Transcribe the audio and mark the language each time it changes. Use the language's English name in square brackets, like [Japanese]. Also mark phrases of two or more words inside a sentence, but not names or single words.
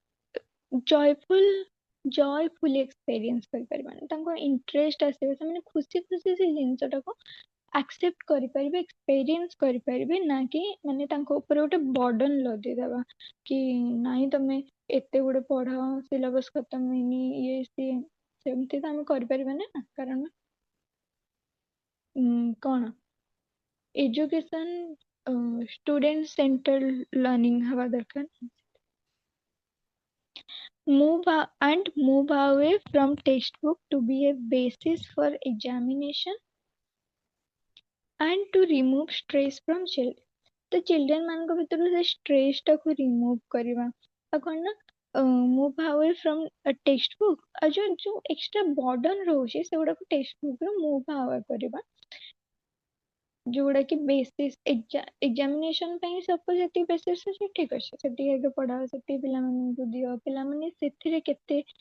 [English] joyfully experience [Odia] କରିପାରିବେ ତାଙ୍କ ଇଣ୍ଟରେଷ୍ଟ ଆସିବ ସେମାନେ ଖୁସି ଖୁସି ସେ ଜିନିଷଟାକୁ ଆକ୍ସେପ୍ଟ କରିପାରିବେ ଏକ୍ସପେରିଏନ୍ସ କରିପାରିବେ ନା କି ମାନେ ତାଙ୍କ ଉପରେ ଗୋଟେ ବର୍ଡନ ଲଦେଇଦବା କି ନାଇଁ ତମେ ଏତେ ଗୁଡେ ପଢ ସିଲାବସ ଖତମ ହେଇନି ଇଏ ସିଏ ସେମିତି ତ ଆମେ କରିପାରିବାନି ନା କାରଣ [English] କଣ education student centered learning [Odia] ହବା ଦରକାର [English] move away from textbook to be a basis for examination and to remove stress from children [Odia] ତ ଚିଲଡ୍ରେନ ମାନଙ୍କ ଭିତରୁ ସେ ଷ୍ଟ୍ରେସ୍ ଟାକୁ ରିମୁଭ୍ କରିବା ଆଉ କଣ ନା [English] move away from text book [Odia] ଆଉ ଯୋଉ [English] extra burden [Odia] ରହୁଛି ସେଗୁଡାକୁ [English] text book [Odia] ରୁ [English] move away [Odia] କରିବା ଯୋଉଗୁଡା କି [English] basis examination [Odia] ପାଇଁ ସପୋଜ ଯେତିକି ବେସିସ୍ ଅଛି ଠିକ ଅଛି ସେତିକି ଆଗେ ପଢାଅ ସେତିକି ପିଲାମାନଙ୍କୁ ଦିଅ ପିଲାମାନେ ସେଥିରେ କେତେ